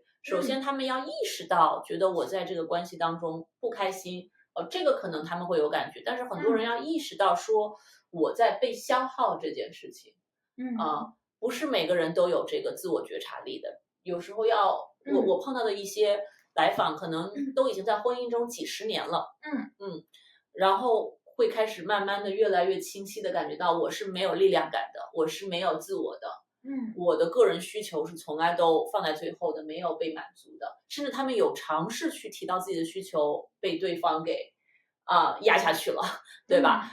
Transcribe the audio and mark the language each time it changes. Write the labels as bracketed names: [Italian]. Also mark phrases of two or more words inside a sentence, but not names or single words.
[Chinese] 首先他們要意識到觉得我在這個關係當中不開心，這個可能他們會有感覺，但是很多人要意識到說我在被消耗這件事情。不是每個人都有這個自我覺察力的，有時候我碰到的一些來訪可能都已經在婚姻中幾十年了，然後會開始慢慢的越來越清晰的感覺到我是沒有力量感的，我是沒有自我的， 我的個人需求是從來都放在最後的，沒有被滿足的，甚至他們有嘗試去提到自己的需求，被對方給壓下去了，對吧？